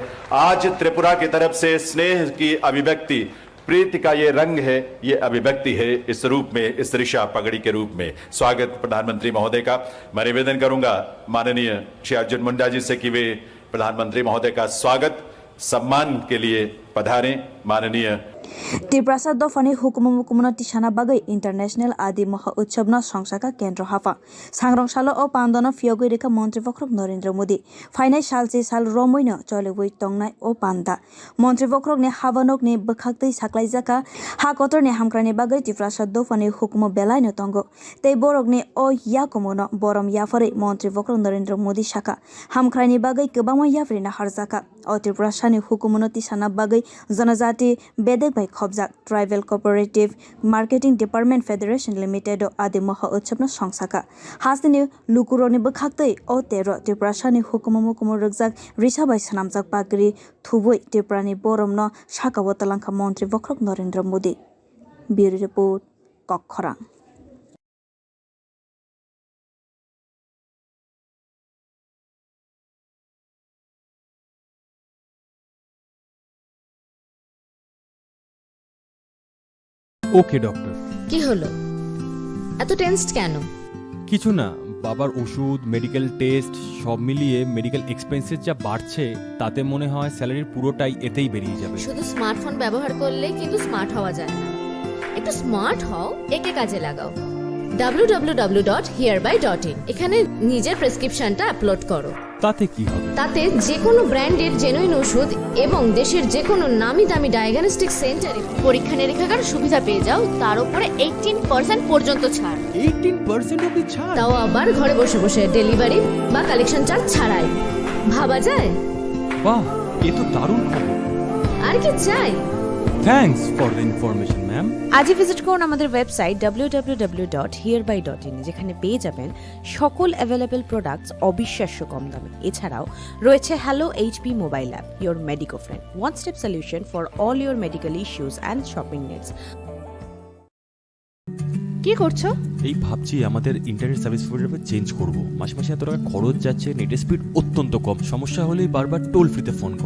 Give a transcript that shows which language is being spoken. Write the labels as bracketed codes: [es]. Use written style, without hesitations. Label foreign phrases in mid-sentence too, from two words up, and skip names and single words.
[hi] आज त्रिपुरा की तरफ से स्नेह की अभिव्यक्ति, प्रीति का ये रंग है, ये अभिव्यक्ति है इस रूप में, इस ऋषा पगड़ी के रूप में। स्वागत प्रधानमंत्री महोदय का। मैं निवेदन करूंगा माननीय श्री अर्जुन मुंडा जी से कि वे प्रधानमंत्री महोदय का स्वागत सम्मान के लिए पधारें। माननीय [trp] त्रिपुरा दफानि हुकुम मुकुमन तिशाना बागै इंटरनेशनल आदि महा उत्सव न संसाका केंद्र हाफा सांग्रंशालो ओ पांदन फियोगै रेखा मंत्री वक्रक नरेंद्र मोदी फाइनाय सालसे साल रमैनो चलेवै तंगनाय ओ पांदा मंत्री वक्रक ने हाबानकनि बखाक्तै साख्लायजाका हाकतरनि हामक्रानि बागै त्रिपुरा दफानि हुकुम बेलायनो तंगो तै बरकनि ओ याकुमनो बरम याफरै मंत्री वक्रक नरेंद्र मोदी शाखा हामक्रानि बागै गोबां याफ्रिना हारजाका ओ त्रिपुरा सानि हुकुमनो तिशाना बागै जनजाति बेदेक भाई खबजाक ट्राइबल कोऑपरेटिव मार्केटिंग डिपार्टमेंट फेडरेशन लिमिटेड आदि महा उत्सव संसाका हास्तिनि लुकुरोनि बखाक्तै ओ तेरो त्रिपुरा सानि हुकुम मुकुम रुगजाक रिसाबाय सनामजाक पागरी थुबै त्रिपुरानि बरम न शाखावतलांखा मंत्री वक्रक नरेंद्र मोदी। [en] bureau report [trp] कक्खरा। [bn] ওকে ডক্টর। কি হলো এত টেনসড কেন? কিছু না, বাবার ওষুধ, [en] medical test [bn] সব মিলিয়ে [en] medical expenses [bn] যা বাড়ছে তাতে মনে হয় স্যালারির পুরোটাই এতেই বেরিয়ে যাবে। শুধু স্মার্টফোন ব্যবহার করলে কিন্তু স্মার্ট হওয়া যায় না। একটু স্মার্ট হও, একে কাজে লাগাও। www.hereby.in এখানে নিজের প্রেসক্রিপশনটা আপলোড করো। তাতে কি হবে? তাতে যে কোনো ব্র্যান্ডের জেনুইন ওষুধ এবং দেশের যে কোনো নামি দামি [en] diagnostic centre [bn] পরীক্ষা নিরীক্ষার সুবিধা পেয়ে যাও, তার উপরে 18% পর্যন্ত ছাড়। 18% অবধি ছাড়? তাও আবার ঘরে বসে বসে ডেলিভারি বা [en] collection charge [bn] ছাড়াই। ভাবা যায়? বাহ, এ তো দারুণ খবর। আর কি চাই? [en] thanks for the information ma'am. [bn] আজই ভিজিট করুন আমাদের ওয়েবসাইট www.hereby.in যেখানে পেয়ে যাবেন সকল [en] available products [bn] অবিশ্বাস্য কম দামে। এছাড়াও রয়েছে [en] হ্যালো এইচপি মোবাইল অ্যাপ, your medico friend, one step solution for all your medical issues and shopping needs. [bn] কি করছো? এই ভাবছি আমাদের [en] internet service provider change [bn] করব। মাসে মাসে এত টাকা খরচ যাচ্ছে, নেটের স্পিড অত্যন্ত কম, সমস্যা হলেই বারবার [en] toll free [bn] ফোন করো।